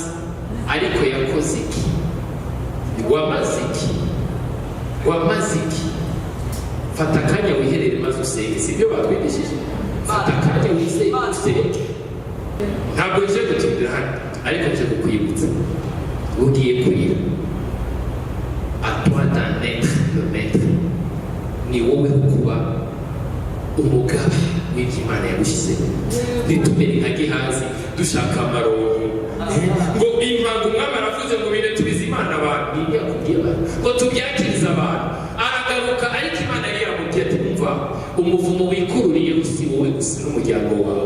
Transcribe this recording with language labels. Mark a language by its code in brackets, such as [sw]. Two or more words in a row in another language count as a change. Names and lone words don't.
[rw] Ariko yakoze iki? Wamaze iki? Wamaze iki? Fata akanya wiherere maze usenge. Si byo batwigishije? Fata akanya usenge. Ntabwo nje gutindira hano, ariko nje kukwibutsa. Ugiye kurira. [fr] À toi d'en être le maître. [rw] Ni wowe kuba umugabe. w'iby'Imana yagushyizemo. Ntitumere nka Gehazi dushaka amaronko ngo impangu umwami aravuze ngo bine tubize Imana abantu yakubwiye abantu ngo tubyakirize abantu. Aragaruka ariko Imana yari yamubwiye ati umva umuvumo wikururiye si wowe gusa n'umuryango wawe.